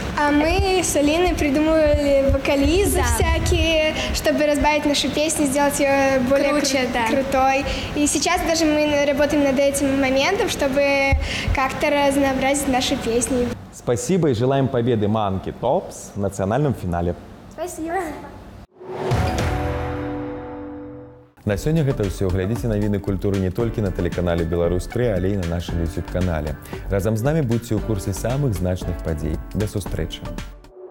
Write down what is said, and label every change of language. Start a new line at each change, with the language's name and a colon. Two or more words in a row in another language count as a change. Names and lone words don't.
Russian: А мы с Алиной придумывали вокализы всякие, чтобы разбавить нашу песню, сделать ее более крутой. И сейчас даже мы работаем над этим моментом, чтобы как-то разнообразить нашу песню. Спасибо и желаем победы Monkey Tops в национальном финале. Спасибо.
Belarusian: На сёння гэта ўсё. Глядзіце навіны культуры не толькі на тэлеканале «Беларусь-3», але і на нашым YouTube-канале. Разам з намі будзьце ў курсе самых значных падзей. Да сустрэчы!